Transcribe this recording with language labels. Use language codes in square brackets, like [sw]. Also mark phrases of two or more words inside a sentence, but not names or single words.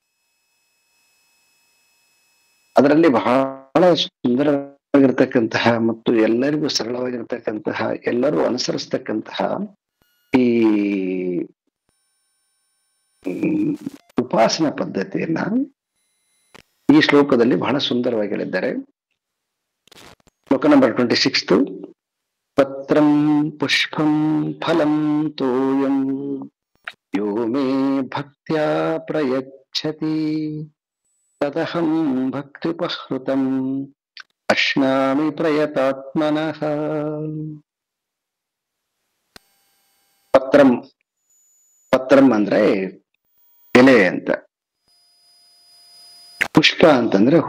[kn] ಅದರಲ್ಲಿ ಬಹಳ ಸುಂದರವಾಗಿರ್ತಕ್ಕಂತಹ ಮತ್ತು ಎಲ್ಲರಿಗೂ ಸರಳವಾಗಿರ್ತಕ್ಕಂತಹ, ಎಲ್ಲರೂ ಅನುಸರಿಸ್ತಕ್ಕಂತಹ ಈ ಉಪಾಸನಾ ಪದ್ಧತಿಯನ್ನ ಈ ಶ್ಲೋಕದಲ್ಲಿ ಬಹಳ ಸುಂದರವಾಗಿ ಹೇಳಿದ್ದಾರೆ. ಶ್ಲೋಕ ನಂಬರ್ 26. [sa] ಪತ್ರಂ ಪುಷ್ಪಂ ಫಲಂ ತೋಯಂ ಯೋ ಮೇ ಭಕ್ತ್ಯಾ ಪ್ರಯಚ್ಛತಿ ತದಹಂ ಭಕ್ತ್ಯುಪಹೃತಂ ಅಶ್ನಾಮಿ ಪ್ರಯತಾತ್ಮನಃ. [kn] ಪತ್ರಂ, ಪತ್ರಂ ಅಂದ್ರೆ ಎಲೆ ಅಂತ, ಪುಷ್ಪ ಅಂತಂದ್ರೆ ಹೂ,